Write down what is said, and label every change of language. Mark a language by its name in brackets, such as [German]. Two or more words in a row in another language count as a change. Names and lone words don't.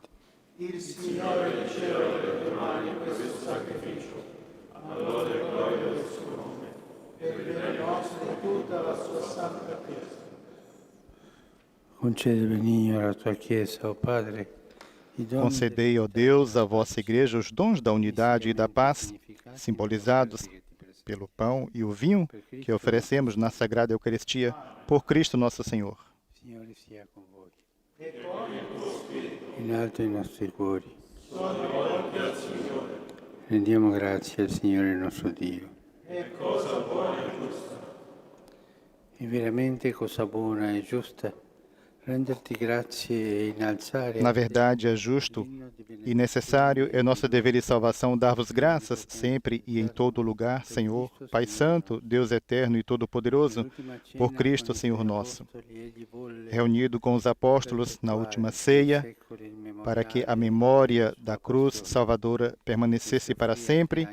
[Italian] Il Signore riceva le mani questo sacrificio, a lode e gloria del suo nome, per il bene nostro e tutta la sua santa Chiesa. Concede benigno alla tua Chiesa, o Padre, i doni [Portuguese] Concedei, ó Deus, à vossa Igreja os dons da unidade e da paz, simbolizados pelo pão e o vinho que oferecemos na Sagrada Eucaristia por Cristo nosso Senhor. [Italian] Signore sia con voi. In alto i nostri cuori. Rendiamo grazie al Signore nostro Dio. È cosa buona e giusta. È veramente cosa buona e giusta renderti grazie e innalzare. [Portuguese] Na verdade, é justo e necessário, é nosso dever e salvação dar-vos graças sempre e em todo lugar, Senhor, Pai Santo, Deus Eterno e Todo-Poderoso, por Cristo, Senhor nosso, reunido com os apóstolos na última ceia, para que a memória da cruz salvadora permanecesse para sempre.